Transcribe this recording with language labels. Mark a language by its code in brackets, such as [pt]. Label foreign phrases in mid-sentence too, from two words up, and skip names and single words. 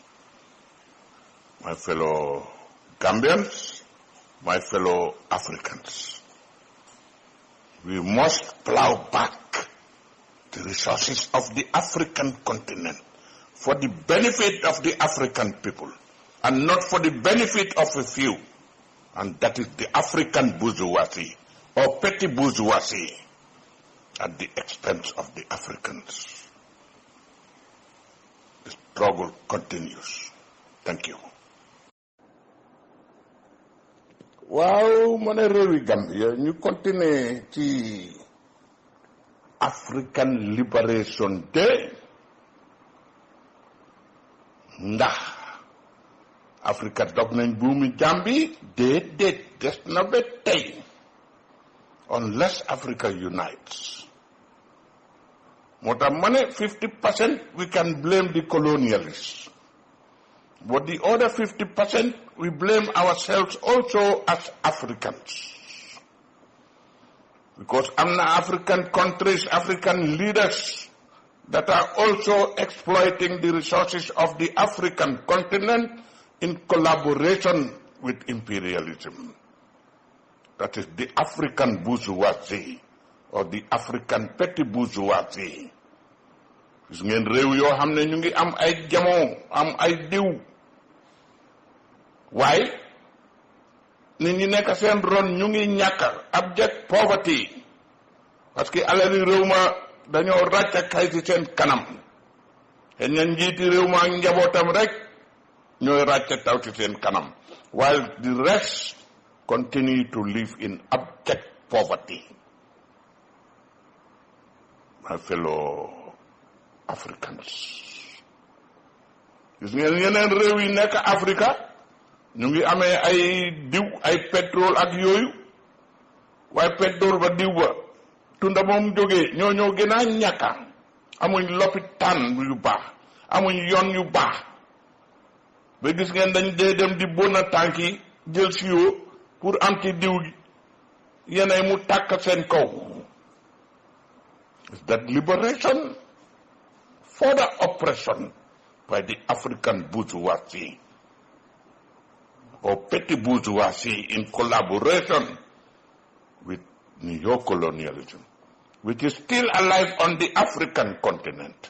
[en] My fellow Gambians, my fellow Africans, we must plow back the resources of the African continent for the benefit of the African people, and not for the benefit of a few, and that is the African bourgeoisie or petty bourgeoisie at the expense of the Africans. The struggle continues. Thank you. [wo] Waaw ma ne réewi Gambia ñu continuer ci African Liberation Day ndax Africa dog nañ buumi Jambi déedéet des na ba tey [en] unless Africa unites. [wo] moo tax ma ne [en] 50% we can blame the colonialists, but the other 50% we blame ourselves also as Africans, because [wo] am na [en] African countries, African leaders that are also exploiting the resources of the African continent in collaboration with imperialism. that is the African bourgeoisie or the African petty bourgeoisie. [wo] gis ngeen réew yoo xam ne ñu ngi am ay jamono am ay diw waaye nit ñi nekk seen ron ñu ngi ñàkk [en] abject poverty [fr] parce que [wo] alali réew ma dañoo ràcc kay ci seen kanam te ñan njiiti réew ma ak njabootam rek ñooy ràcc taw ci seen kanam [en] while the rest continue to live in abject poverty. My fellow Africans, [wo] gis ngeen yeneen réew yi nekk Africa ñu ngi amee ay diw ay pétrole ak yooyu waaye pétrole ba diw ba tunda moom jógee ñoo gën a ñàkka amuñ lopitaan yu baax amuñ yoon yu baax ba gis ngeen dañ dee dem di bona tànk yi jël siyo pour am ci diw gi yeneen mu tàkk seen kaw. [en] Is that liberation? Further oppression by the African bourgeoisie or petty bourgeoisie in collaboration with neo-colonialism, which is still alive on the African continent.